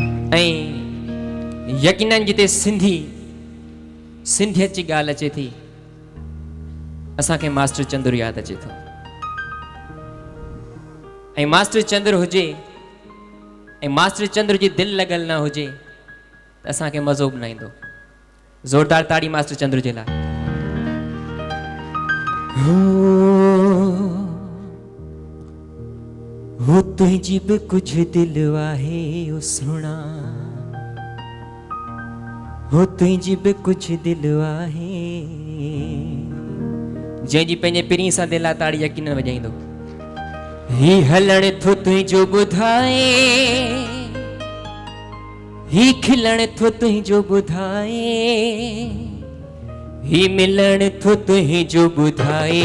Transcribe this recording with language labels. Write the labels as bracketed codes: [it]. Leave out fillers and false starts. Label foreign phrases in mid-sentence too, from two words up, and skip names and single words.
[sd] यकीनन जिते सिंधियत जी गाल अचे थी असा के मास्टर चंद्र याद अचे थो। मास्टर चंद्र हुजे मास्टर चंद्र जी दिल लगल ना हुजे तो असा के मज़ो न ईंदो। जोरदार ताड़ी मास्टर चंद्र जे लाइ। हो [hi] तुझी भी कुछ [sd] दिल आहे ओ सुना, हो [hi] तुझी भी कुछ [sd] दिल आहे। जंहिंजी पंहिंजे पिरी सां दिल आहे ताड़ी यकीन वॼाईंदो। ही हलण थो तुंहिंजो ॿुधाए, ही खिलण थो तुंहिंजो ॿुधाए, ही मिलण थो तुंहिंजो ॿुधाए।